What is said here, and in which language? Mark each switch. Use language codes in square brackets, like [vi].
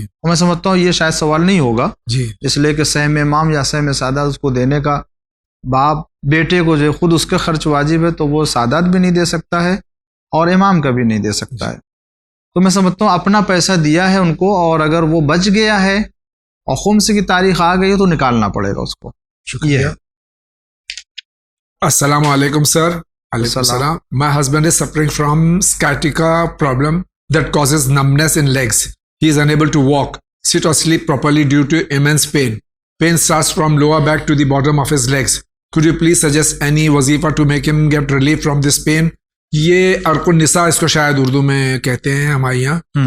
[ur] میں سمجھتا ہوں یہ شاید سوال نہیں ہوگا, اس لیے کہ سہم امام یا سہم سادات اس کو دینے کا, باپ بیٹے کو جو خود اس کا خرچ واجب ہے تو وہ سادات بھی نہیں دے سکتا ہے اور امام کا بھی نہیں دے سکتا ہے. تو میں سمجھتا ہوں اپنا پیسہ دیا ہے ان کو, اور اگر وہ بچ گیا ہے اور خمس کی تاریخ آ گئی ہے تو نکالنا پڑے گا اس کو. شکریہ. السلام علیکم سر. علیکم السلام. [en] My husband is suffering from sciatica problem that causes numbness in legs. He is unable to walk, sit or sleep properly due to immense pain. Pain starts from lower back to the bottom of his legs. Could you please suggest any wazifa to make him get relief from this pain? [ur] یہ عرق النساء اس کو شاید اردو میں کہتے ہیں ہمارے یہاں.